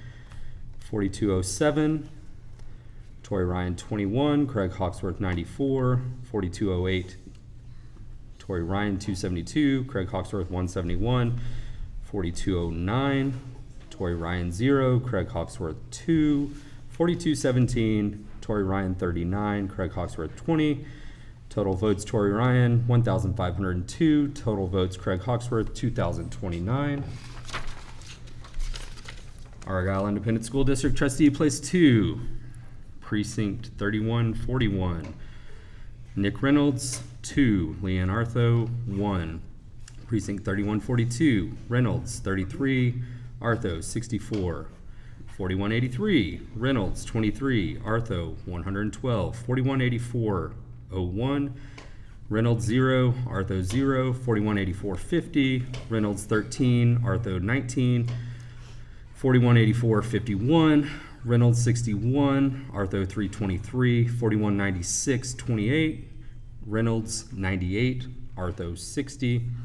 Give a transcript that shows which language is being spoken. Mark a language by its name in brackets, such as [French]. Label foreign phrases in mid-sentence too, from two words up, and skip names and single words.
[English] 4207, Tori Ryan 21, Craig Hawksworth 94. 4208, Tori Ryan 272, Craig Hawksworth 171. 4209, Tori Ryan 0, Craig Hawksworth 2. 4217, Tori Ryan 39, Craig Hawksworth 20. Total votes Tori Ryan 1,502. Total votes Craig Hawksworth 2,029. Argyle Independent School District Trustee, Place 2. Precinct 3141. Nick Reynolds 2. Leanne Artho 1. Precinct 3142. Reynolds 33. Artho 64. 4183. Reynolds 23. Artho 112. 4184. 01, Reynolds 0, Artho 0, 4184 50, Reynolds 13, Artho 19, 4184 51, Reynolds 61, Artho 323, 4196 28, Reynolds 98, Artho 60,